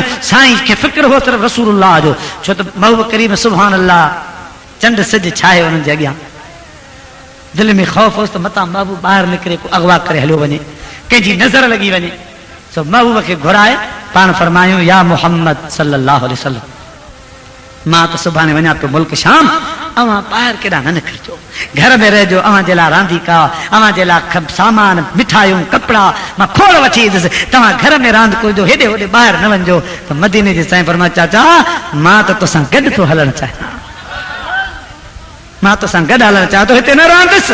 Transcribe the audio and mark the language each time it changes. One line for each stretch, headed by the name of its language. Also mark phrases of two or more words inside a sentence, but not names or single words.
Sindhi: साईं खे फ़िक्र हो सिर्फ़ु रसूलुल्लाह जो, छो त महबूब करीम
Arabic: سبحان الله
Sindhi: चंड सिज छाहे उन्हनि जे अॻियां। दिलि में ख़ौफ़ होसि त मतां महबूब ॿाहिरि निकिरे को अगवा करे हलियो वञे, कंहिंजी नज़र लॻी वञे। सो महबूब खे घुराए पाण फरमायूं या मुहम्मद
Arabic: صلى الله عليه وسلم,
Sindhi: मां त सुभाणे वञा पियो मुल्क शाम, अवां ॿाहिरि केॾां न निकिरजो, घर में रहिजो, अवां जे लाइ रांदीका, अवां जे लाइ सामान मिठाइयूं कपिड़ा मां खोड़ वठी ईंदुसि, तव्हां घर में रांदि करिजो, हेॾे होॾे ॿाहिरि न वञिजो। त मदीने जे साईं फरमाया चाचा मां त तोसां गॾु थो हलणु चाहियां, मां तोसां गॾु हलणु चाहियां थो, हिते न रहंदुसि।